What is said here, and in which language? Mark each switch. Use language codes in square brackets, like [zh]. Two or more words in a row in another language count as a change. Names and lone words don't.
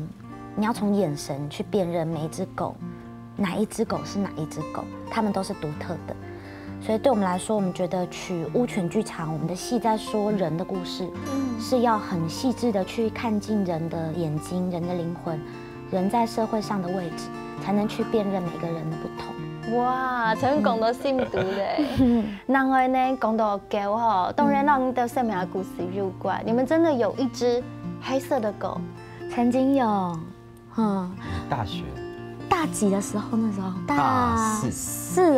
[zh] 你要從眼神去辨認每一隻狗，哪一隻狗是哪一隻狗，它們都是獨特的。所以对我们来说，我们觉得取乌犬剧场，我们的戏在说人的故事，是要很细致的去看进人的眼睛、人的灵魂、人在社会上的位置，才能去辨认每个人的不同。哇，真講到深度咧。另外呢，講到狗吼，當然讓你的生命的故事有關。你們真的有一隻黑色的狗？曾經有，大學大幾的時候？那時候大4